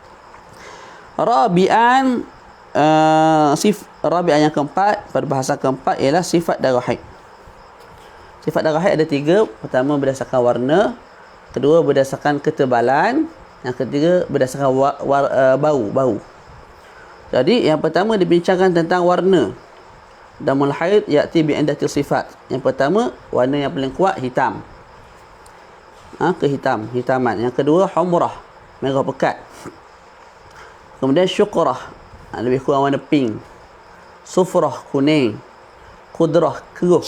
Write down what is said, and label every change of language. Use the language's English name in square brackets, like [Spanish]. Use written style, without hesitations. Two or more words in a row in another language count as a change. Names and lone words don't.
[Arabic] Rabi'an rabi'an [Malay] yang keempat, perbahasan keempat ialah sifat darah haid. Sifat darah haid ada 3. Pertama berdasarkan warna, kedua berdasarkan ketebalan, yang ketiga berdasarkan bau. Jadi yang pertama dibincangkan tentang warna. [Arabic] Damul haid ya'ti bi indati sifat. [Malay] Yang pertama warna yang paling kuat hitam. Hitaman. Yang kedua humrah, merah pekat. Kemudian syuqrah, lebih kurang warna pink. Sufrah, kuning. Qudrah, keruh.